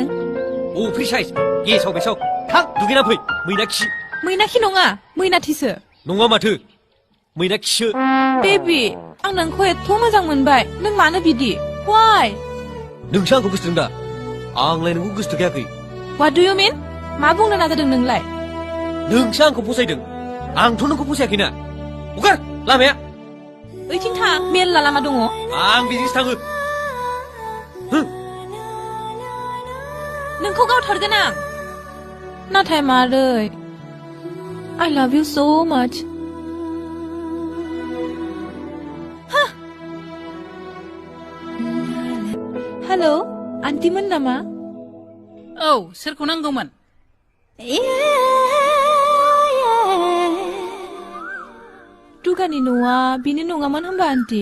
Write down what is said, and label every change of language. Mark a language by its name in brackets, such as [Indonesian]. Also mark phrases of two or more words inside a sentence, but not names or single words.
[English] a free size [Bodo] गेसाव थां दुगैना फै मैनाखि नङा मैनाथिसो नङा माथो मैनाखिसो बेबि आं नोंखौ एथ' मोजां मोनबाय नों मानो बिदि वाइ नोंसो आंखौ गोसोथों दा आंलाय नोंखौ गोसोथोखायाखै [English] What do you mean? [Bodo] मा बुंनो नाजादों नोंलाय नोंसो आंखौ फसायदों आंथ' नोंखौ फसायाखैना हगार लामाया ओइथिं थां मेरला लामा दङ आं बिजोंसो थाङो नोंखौ गावथारगोन आं नाथाय मारै [English] I love you so much [Bodo] हेलौ आन्टिमोन नामा औ सोरखौ नांगौमोन दुगानि न'आ बिनो नङामोन होनबा आन्टि